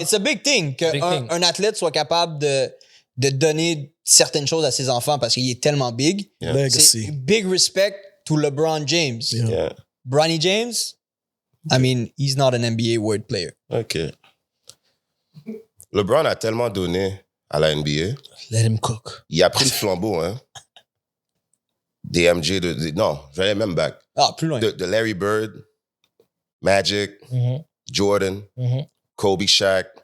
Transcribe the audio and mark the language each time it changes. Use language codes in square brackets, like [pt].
[en] It's a big thing [fr] qu'un athlète soit capable de donner certaines choses à ses enfants parce qu'il est tellement big. [en] Yeah. Legacy. [fr] C'est [en] big respect to LeBron James. Yeah. Bronny James, I mean, he's not an NBA word player. OK. [fr] LeBron a tellement donné à la NBA. [en] Let him cook. [fr] Il a pris le flambeau, hein. Des MJ, non, j'allais même [en] back. [fr] Ah, plus loin. De Larry Bird, Magic, Jordan, Kobe, Shaq.